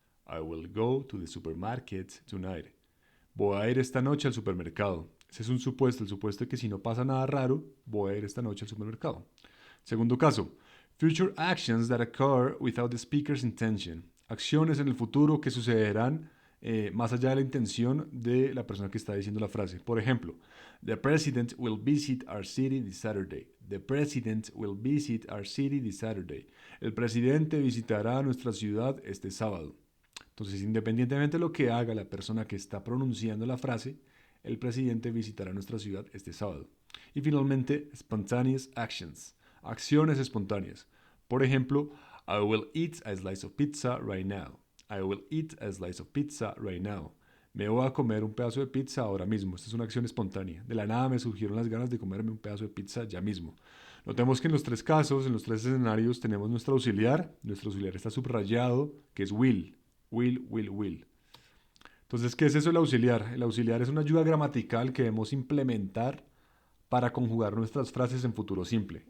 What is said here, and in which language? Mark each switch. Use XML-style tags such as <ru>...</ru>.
<en>I will go to the supermarket tonight.</en> <es>Voy a ir esta noche al supermercado. Ese es un supuesto, el supuesto de que si no pasa nada raro, voy a ir esta noche al supermercado. Segundo caso,</es> <en>future actions that occur without the speaker's intention.</en> <es>Acciones en el futuro que sucederán más allá de la intención de la persona que está diciendo la frase. Por ejemplo,</es> <en>the president will visit our city this Saturday. The president will visit our city this Saturday.</en> <es>El presidente visitará nuestra ciudad este sábado. Entonces, independientemente de lo que haga la persona que está pronunciando la frase, el presidente visitará nuestra ciudad este sábado. Y finalmente,</es> <en>spontaneous actions,</en> <es>acciones espontáneas. Por ejemplo,</es> <en>I will eat a slice of pizza right now. I will eat a slice of pizza right now.</en> <es>Me voy a comer un pedazo de pizza ahora mismo. Esta es una acción espontánea. De la nada me surgieron las ganas de comerme un pedazo de pizza ya mismo. Notemos que en los tres casos, en los tres escenarios, tenemos nuestro auxiliar. Nuestro auxiliar está subrayado, que es will. Will, will, will. Entonces, ¿qué es eso el auxiliar? El auxiliar es una ayuda gramatical que debemos implementar para conjugar nuestras frases en futuro simple.</es>